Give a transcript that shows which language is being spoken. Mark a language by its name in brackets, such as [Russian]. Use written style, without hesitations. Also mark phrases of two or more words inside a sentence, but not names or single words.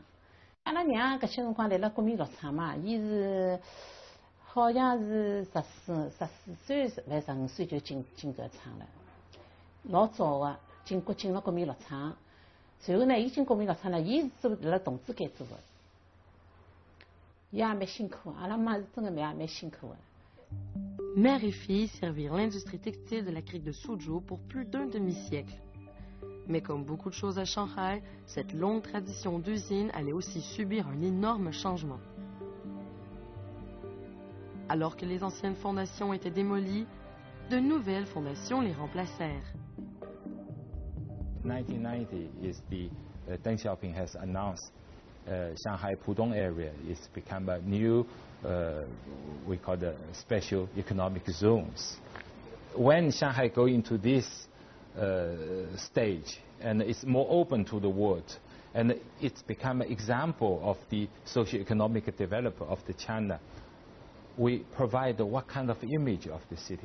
[Wu Chinese] 阿拉娘搿些辰光来了国民六厂嘛，伊是好像是14岁还15岁就进搿厂了，老早的。进了国民六厂，随后呢，伊进国民六厂呢，伊是做辣同志间做的，伊也蛮辛苦，阿拉妈是真的蛮辛苦的。 [French] Mère et fille servirent l'industrie textile de la crique de Suzhou pour plus d'un demi-siècle. Mais comme beaucoup de choses à Shanghai, cette longue tradition d'usine allait aussi subir un énorme changement. Alors que les anciennes fondations étaient démolies, de nouvelles fondations les remplacèrent. [English] 1990 is the Deng Xiaoping has announced Shanghai Pudong area is become a new we call the special economic zones. When Shanghai go into this stage and it's more open to the world and it's become an example of the socio-economic development of the China, we provide what kind of image of the city.